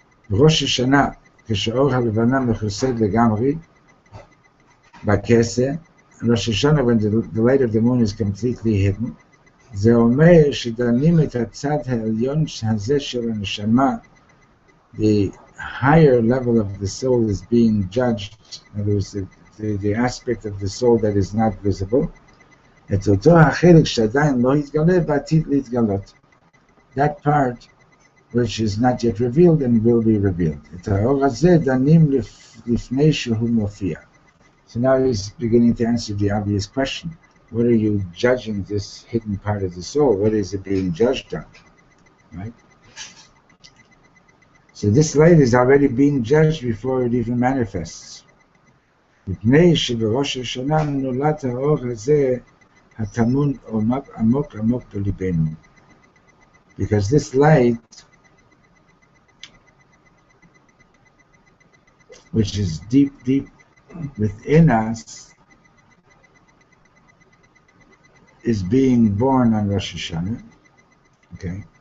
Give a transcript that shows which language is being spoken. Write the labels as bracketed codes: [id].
[en] Rosh Hashanah, [he] כשאור הלבנה מכוסה לגמרי, בכסה, [en] Rosh Hashanah, when the light of the moon is completely hidden, [he] זה אומר שדנים את הצד העליון הזה של הנשמה, [en] the higher level of the soul is being judged, in other words, the aspect of the soul that is not visible, [he] את אותו החלק שעדיין לא התגלה בעתיד להתגלות. [en] That part which is not yet revealed and will be revealed. [he] את האור הזה דנים לפני שהוא מופיע. [en] So now he's beginning to answer the obvious question. What are you judging this hidden part of the soul? What is it being judged on? Right? So this light is already being judged before it even manifests. [he] מפני שבראש השנה נולד האור הזה הטמון עמוק עמוק בליבנו. [en] Because this light, which is deep, deep within us, is being born on Rosh Hashanah. Okay?